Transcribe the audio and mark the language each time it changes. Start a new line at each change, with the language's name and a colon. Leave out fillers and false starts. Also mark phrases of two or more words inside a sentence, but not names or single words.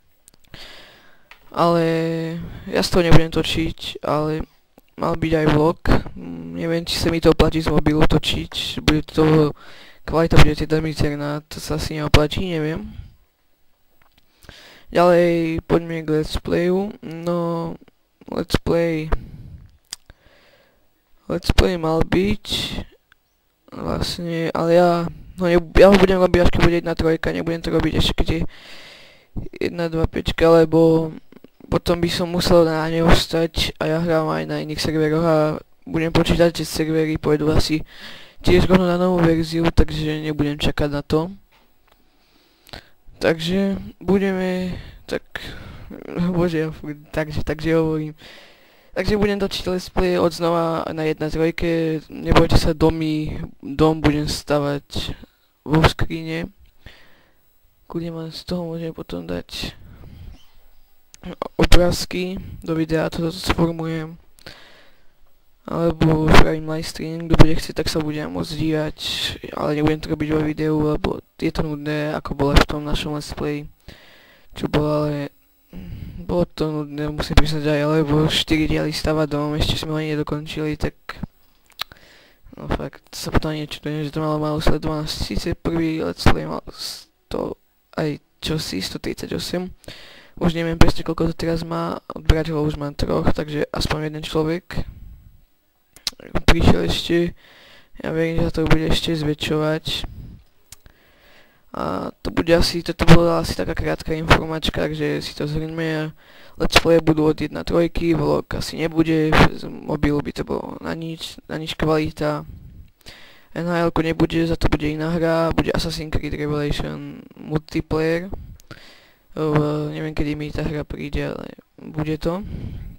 Slovak: Ale ja z toho nebudem točiť, ale mal byť aj vlog. Neviem, či sa mi to oplatí z mobilu točiť, bude to kvalita bude teda mizerná, to sa asi neoplatí, neviem. Ďalej poďme k
English: let's playu.
Slovak: No,
English: let's play
Slovak: mal byť vlastne, ale ja ho budem robiť až keď bude 1.3, nebudem to robiť ešte keď je 1.2.5, lebo potom by som musel na neho stať a ja hrám aj na iných serveroch a budem počítať, že servery pôjdu asi tiež rovno na novú verziu, takže nebudem čakať na to. Takže budeme, tak, bože, takže hovorím. Takže budem točiť
English: let's play
Slovak: od znova na 1.3, nebojte sa, dom budem stavať vo skrine. Kľudne vám z toho môžeme potom dať obrázky do videa, toto sformujem. Alebo spravím livestream, kto bude chcieť, tak sa budem môcť dívať, ale nebudem to robiť vo videu, lebo je to nudné, ako bolo v tom našom
English: let's play.
Slovak: Čo bolo, ale bolo to nudné, musím priznať aj, lebo 4 diely stavať dom, ešte sme ho ani nedokončili, tak no fakt, sa potom niečo že to malo málo sledovanosť. Síce prvý
English: let's play
Slovak: mal 100 aj čosi, 138. Už neviem presne koľko to teraz má, odberateľov už mám 3, takže aspoň jeden človek prišiel ešte, ja verím, že sa to bude ešte zväčšovať. A to bude asi, toto bola asi taká krátka informačka, takže si to zhrňme.
English: Let's play
Slovak: budú od 1.3, vlog asi nebude, z mobilu by to bolo na nič kvalita. NHL-ku nebude, za to bude iná hra, bude Assassin's Creed Revelation multiplayer. Neviem kedy mi tá hra príde, ale bude to.